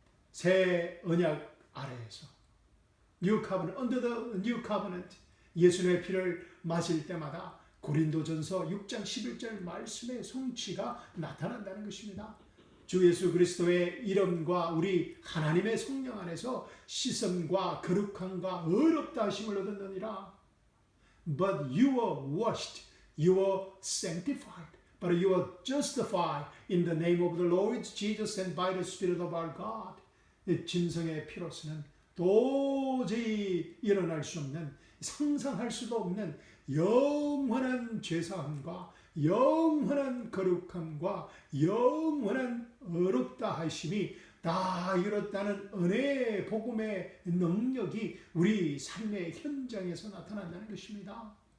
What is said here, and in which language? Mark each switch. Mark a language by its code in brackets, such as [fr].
[ko] 새 언약 아래에서 New Covenant, [en] under the New Covenant [ko] 예수님의 피를 마실 때마다 고린도전서 6장 11절 말씀의 성취가 나타난다는 것입니다. 주 예수 그리스도의 이름과 우리 하나님의 성령 안에서 씻음과 거룩함과 의롭다 하심을 얻었느니라. [en] But you were washed, you were sanctified, but you were justified in the name of the Lord Jesus and by the Spirit of our God. [ko] 진성의 피로서는 도저히 일어날 수 없는, 상상할 수도 없는 영원한 죄사함과 영원한 거룩함과 영원한 어렵다 하심이 다 이뤘다는 은혜의 복음의 능력이 우리 삶의 현장에서 나타난다는 것입니다.